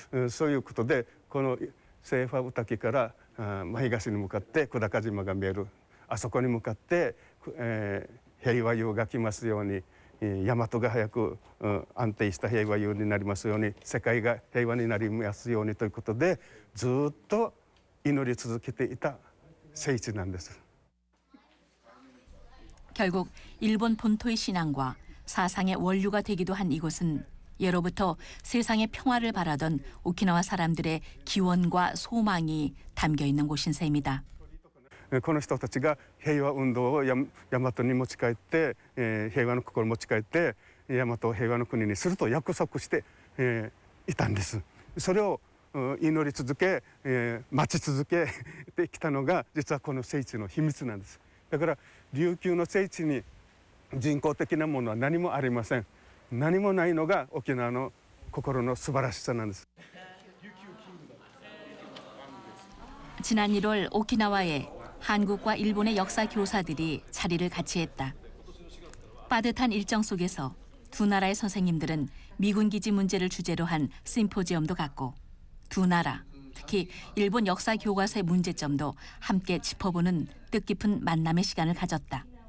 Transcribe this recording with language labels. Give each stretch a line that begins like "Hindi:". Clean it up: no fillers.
Japanese: そういうことでこのセーファウタキから東に向かって久高島が見える、あそこに向かって、平和湯が来ますように、大和が早く安定した平和湯になりますように、世界が平和になりますようにということでずっと祈り続けていた聖地なんです。
Korean: 결국 일본 본토의 신앙과 사상의 원류가 되기도 한 이곳은 예로부터 세상의 평화를 바라던 오키나와 사람들의 기원과 소망이 담겨 있는 곳인 셈이다.
Japanese: この人たちが平和運動を大和に持ち帰って、平和の心を持ち帰って大和を平和の国にすると約束して、いたんです。それを祈り続け、待ち続けてきたのが実はこの聖地の秘密なんです。だから琉球の聖地に人工的なものは何もありません。何もないのが沖縄の心の素晴らしさなんです。
Korean: 지난 1월 오키나와에 한국과 일본의 역사 교사들이 자리를 같이 했다. 빠듯한 일정 속에서 두 나라의 선생님들은 미군 기지 문제를 주제로 한 심포지엄도 갖고 두 나라, 특히 일본 역사 교과서의 문제점도 함께 짚어보는 뜻깊은 만남의 시간을 가졌다.